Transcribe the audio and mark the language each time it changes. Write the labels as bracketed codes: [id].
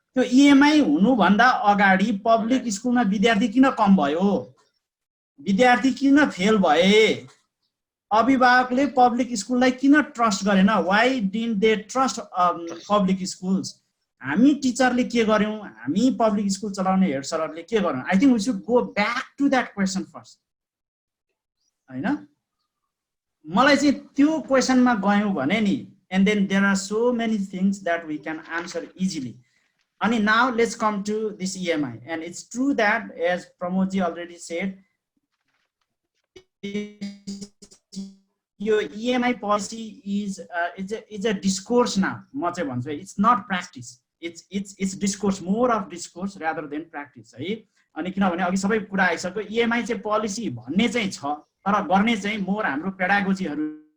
[ne] त्यो EMI हुनुभन्दा अगाडि पब्लिक स्कुलमा विद्यार्थी किन कम भयो, विद्यार्थी किन फेल भए, अभिभावकले पब्लिक स्कुललाई किन ट्रस्ट गरेन, [en] why didn't they trust public schools? [ne] हामी टिचरले के गर्यौं, हामी पब्लिक स्कुल चलाउने हेड सरहरूले के गर्यौं? [en] I think we should go back to that question first, हैन? [ne] मलाई चाहिँ त्यो क्वेसनमा गयौं भने नि, [en] and then there are so many things that we can answer easily. And now let's come to this EMI, and it's true that as Pramodji already said, your EMI policy is a discourse now. [ne] म चाहिँ भन्छु [en] it's not practice. It's discourse, more of discourse rather than practice, है? [ne] अनि किनभने अघि सबै कुरा आइसक्यो EMI चाहिँ पोलिसी भन्ने चाहिँ छ, तर गर्ने चाहिँ मोर हाम्रो पेडागोजीहरु